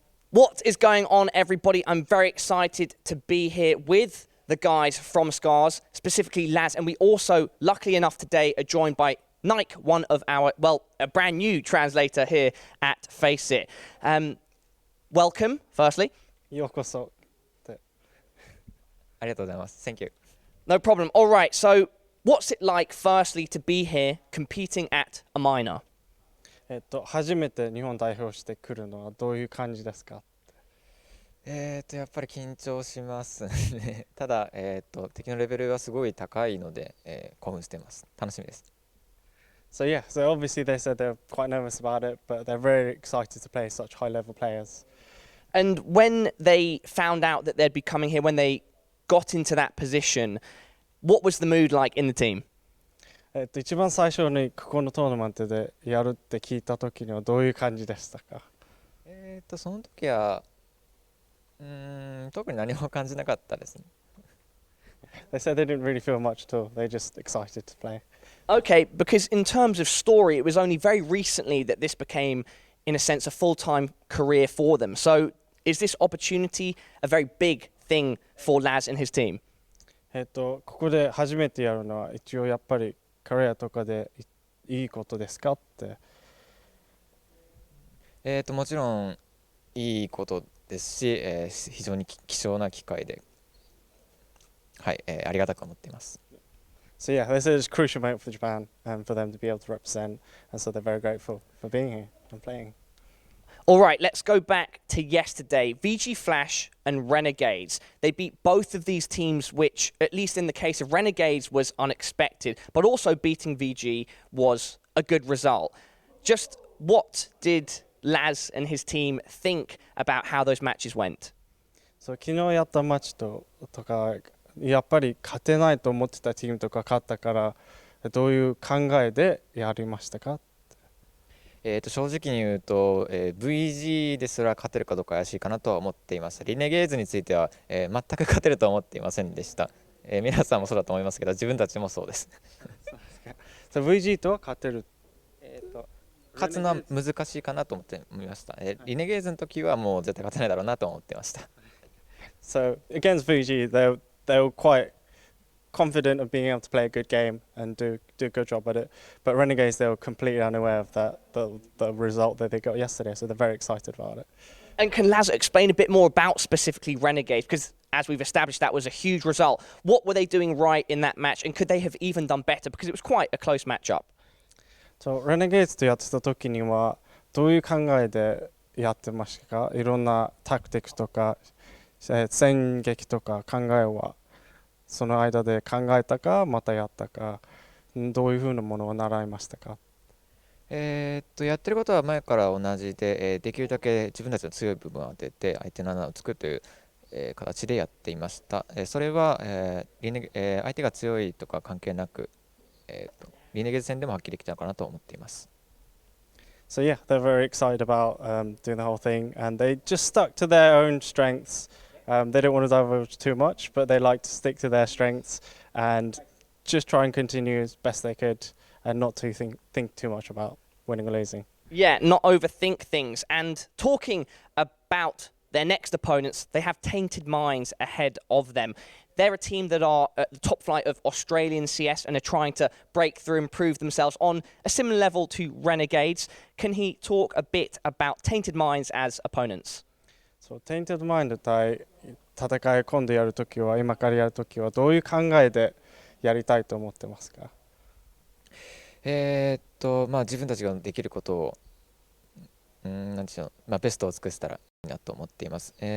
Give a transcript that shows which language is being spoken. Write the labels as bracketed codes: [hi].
[en] What is going on, everybody? I'm very excited to be here with the guys from Scarz, specifically Laz, and we also, luckily enough today, are joined by Nike, one of our, a brand new translator here at FACEIT. Welcome, firstly. [ja] ようこそってありがとうございます [en] Thank you. No problem. All right, so what's it like, firstly, to be here competing at a minor? [ja] 初めて日本代表してくるのはどういう感じですかやっぱり緊張しますねただ、敵のレベルがすごい高いので、興奮してます。楽しみです。 [en] So yeah, so obviously they said they're quite nervous about it, but they're very excited to play such high-level players. And when they found out that they'd be coming here, when they got into that position, what was the mood like in the team? [ja] 一番最初にここのトーナメントでやるって聞いた時にはどういう感じでしたかその時は特に何も感じなかったですね。 [en] They said they didn't really feel much at all. They're just excited to play. Okay, because in terms of story, it was only very recently that this became, in a sense, a full-time career for them. So is this opportunity a very big thing for Laz and his team? [ja] ここで初めてやるのは一応やっぱりカリアとかでいいことですかって。もちろんいいことですし、非常に貴重な機会で、はい、ありがたく思っています。 [en] So yeah, this is a crucial moment for Japan and for them to be able to represent, and so they're very grateful for being here and playing. All right, let's go back to yesterday. VG Flash and Renegades. They beat both of these teams, which, at least in the case of Renegades, was unexpected, but also beating VG was a good result. Just what did Laz and his team think about how those matches went? [ja] So 昨日やったマッチとかやっぱり勝てないと思ってたチームとか勝ったからどういう考えでやりましたか？正直に言うと、VG ですら勝てるかどうか怪しいかなとは思っていました。リネゲーズについては、全く勝てるとは思っていませんでした。皆さんもそうだと思いますけど、自分たちもそうです。 So VG とは勝てる。勝つのは難しいかなと思いました。リネゲーズの時はもう絶対勝てないだろうなと思ってました。 [en] So against VG, they were quite confident of being able to play a good game and do a good job at it. But Renegades, they were completely unaware of the result that they got yesterday, so they're very excited about it. And can Laz explain a bit more about specifically Renegades? Because as we've established, that was a huge result. What were they doing right in that match, and could they have even done better? Because it was quite a close matchup. [ja] So Renegades とやってた時にはどういう考えでやってましたか？いろんなタクティクスとか戦撃とか考えはその間で考えたかまたやったかどういうふうなものを習いましたか？やってることは前から同じで、できるだけ自分たちの強い部分を当てて相手の穴を作るという、形でやっていました。それは、相手が強いとか関係なく、リネゲーズ戦でも発揮できたのかなと思っています。 [en] So yeah, they're very excited about doing the whole thing, and they just stuck to their own strengths. They don't want to divulge too much, but they like to stick to their strengths and just try and continue as best they could, and not to think too much about winning or losing. Yeah, not overthink things. And talking about their next opponents, they have Tainted Minds ahead of them. They're a team that are at the top flight of Australian CS and are trying to break through and prove themselves on a similar level to Renegades. Can he talk a bit about Tainted Minds as opponents? [ja] So Tainted Mind 対戦い今度やるときは今からやるときはどういう考えでやりたいと思ってますか？自分たちができることをなんでしょう、ベストを尽くせたらいいなと思っています。